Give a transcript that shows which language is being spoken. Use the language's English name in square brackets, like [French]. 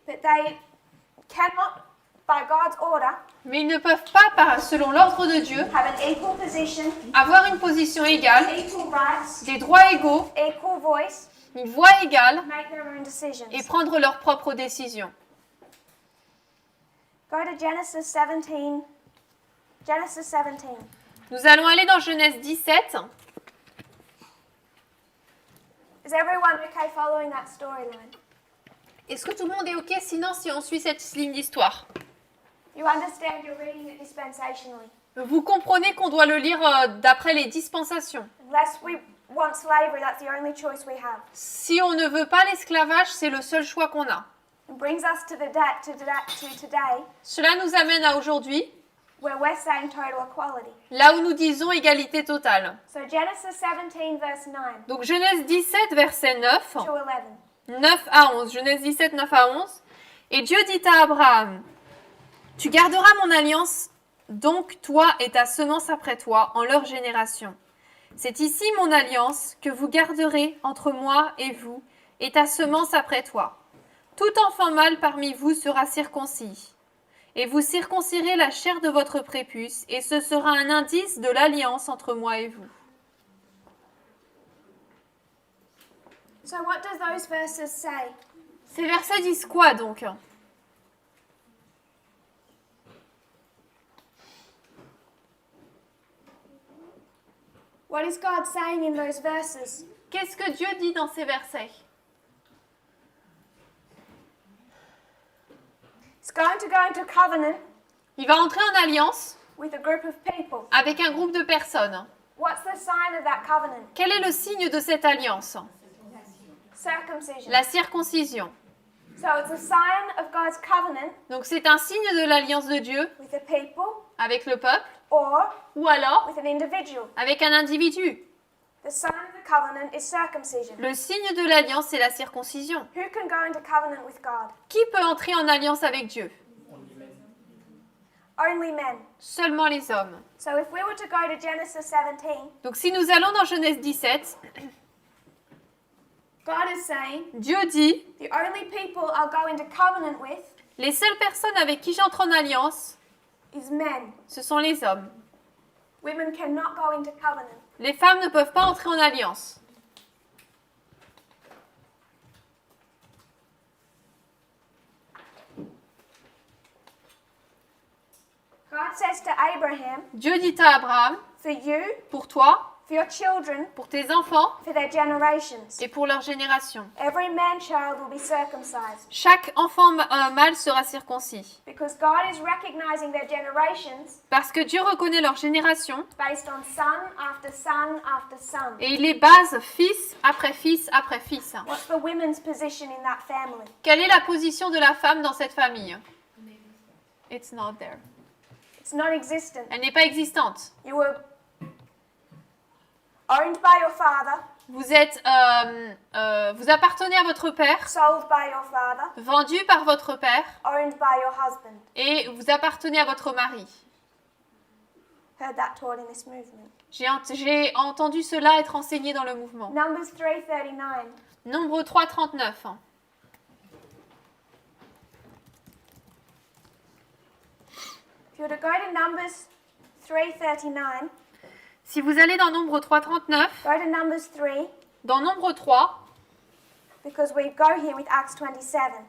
[English] but they cannot, by God's order, [French] mais ils ne peuvent pas, selon l'ordre de Dieu, [English] have an equal position, [French] avoir une position égale, [English] equal rights, [French] des droits égaux, [English] equal voice, [French] une voix égale [English] make their own decisions. [French] et prendre leurs propres décisions. [English] Go to Genesis 17. Genesis 17. [French] Nous allons aller dans Genèse 17. [English] Is everyone okay following that storyline? [French] Est-ce que tout le monde est OK sinon si on suit cette ligne d'histoire? [English] You understand you're reading it dispensationally. [French] Vous comprenez qu'on doit le lire d'après les dispensations. [English] Unless we want slavery, that's the only choice we have. [French] Si on ne veut pas l'esclavage, c'est le seul choix qu'on a. [English] It brings us to today, [French] Cela nous amène à aujourd'hui, [English] where we're saying total equality. [French] là où nous disons égalité totale. [English] So Genesis 17 verse 9 [French] Donc Genèse 17, verset 9, [English] to 11. [French] 9 à 11. Genèse 17, 9 à 11. Et Dieu dit à Abraham, « Tu garderas mon alliance, donc toi et ta semence après toi, en leur génération. C'est ici mon alliance que vous garderez entre moi et vous, et ta semence après toi. Tout enfant mâle parmi vous sera circoncis. Et vous circoncirez la chair de votre prépuce, et ce sera un indice de l'alliance entre moi et vous. » [English] So what does those verses say? [French] Ces versets disent quoi donc? [English] What is God saying in those verses? [French] Qu'est-ce que Dieu dit dans ces versets? [English] It's going to go into covenant [French] Il va entrer en alliance [English] with a group of people. [French] avec un groupe de personnes. [English] What's the sign of that covenant? [French] Quel est le signe de cette alliance? [English] Circumcision. [French] La circoncision. [English] So it's a sign of God's covenant [French] Donc c'est un signe de l'alliance de Dieu [English] with the people [French] avec le peuple [English] or [French] ou alors [English] with an individual. [French] avec un individu. [English] The sign of the covenant is circumcision. [French] Le signe de l'alliance, c'est la circoncision. [English] Who can go into covenant with God? [French] Qui peut entrer en alliance avec Dieu? [English] Only men. [French] Seulement les hommes. [English] So if we were to go to Genesis 17, [French] Donc si nous allons dans Genèse 17, [English] God is saying [French] Dieu dit, [English] the only people I'll go into covenant with [French] les seules personnes avec qui j'entre en alliance, [English] is men. [French] ce sont les hommes. [English] Women cannot go into covenant. [French] Les femmes ne peuvent pas entrer en alliance. [English] God says to Abraham, [French] Dieu dit à Abraham, [English] for you, [French] pour toi, [English] for your children, [French] pour tes enfants [English] for their generations, [French] et pour leur génération. [English] every man-child will be circumcised. [French] Chaque enfant mâle sera circoncis. [English] Because God is recognizing their generations [French] Parce que Dieu reconnaît leur génération [English] based on son after son after son. [French] et il les base fils après fils après fils. [English] What's the women's position in that family? [French] Quelle est la position de la femme dans cette famille? [English] It's not there. It's non-existent. [French] Elle n'est pas existante. [English] You were owned by your father, [French] Vous êtes, vous appartenez à votre père, [English] sold by your father, [French] vendu par votre père, [English] owned by your husband. [French] et vous appartenez à votre mari. [English] Heard that taught in this movement. [French] J'ai entendu cela être enseigné dans le mouvement. [English] Numbers 3:39. [French] Nombre 3, 39. [English] If you were to go to Numbers 3:39, [French] Si vous allez dans Nombre 3, 39, [English] go to Numbers 3, [French] dans Nombre 3, [English] because we go here with Acts 27.